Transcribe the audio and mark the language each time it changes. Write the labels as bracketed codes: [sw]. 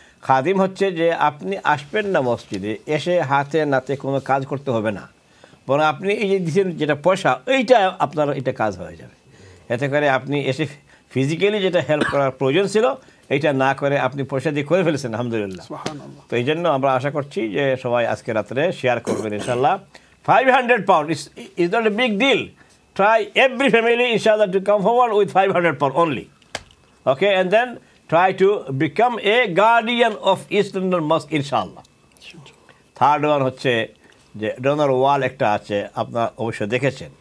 [bn] খাদিম হচ্ছে যে আপনি আসবেন না মসজিদে, এসে হাতে নাতে কোনো কাজ করতে হবে না, বরং আপনি এই যে দিচ্ছেন যেটা পয়সা, এইটা আপনার এটা কাজ হয়ে যাবে। এতে করে আপনি এসে ফিজিক্যালি যেটা হেল্প করার প্রয়োজন ছিল, এইটা না করে আপনি পয়সা দিয়ে করে ফেলেছেন, আলহামদুলিল্লাহ। তো এই জন্য আমরা আশা করছি যে সবাই আজকে রাত্রে শেয়ার করবেন ইনশাল্লাহ। [en] £500 is not a big deal. Try every family inshallah to come forward with £500 only. Okay, and then try to become a guardian of East London Mosque inshallah. [bn] Third one হচ্ছে যে ডোনার ওয়াল একটা আছে, আপনারা অবশ্যই দেখেছেন।